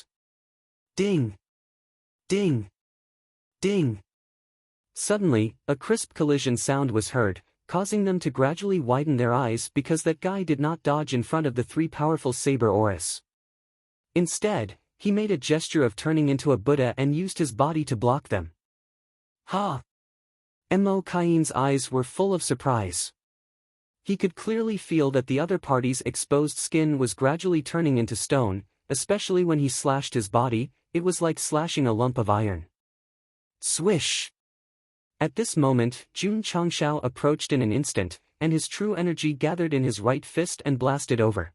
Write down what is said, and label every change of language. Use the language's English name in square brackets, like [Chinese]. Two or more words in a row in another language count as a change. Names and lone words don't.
[English] Ding! Ding! Ding! Suddenly, a crisp collision sound was heard, causing them to gradually widen their eyes because that guy did not dodge in front of the 3 powerful saber auras. Instead, he made a gesture of turning into a Buddha and used his body to block them. Ha! Mo Kain's eyes were full of surprise. He could clearly feel that the other party's exposed skin was gradually turning into stone, especially when he slashed his body. It was like slashing a lump of iron. Swish! At this moment, Jun Changshao approached in an instant, and his true energy gathered in his right fist and blasted over.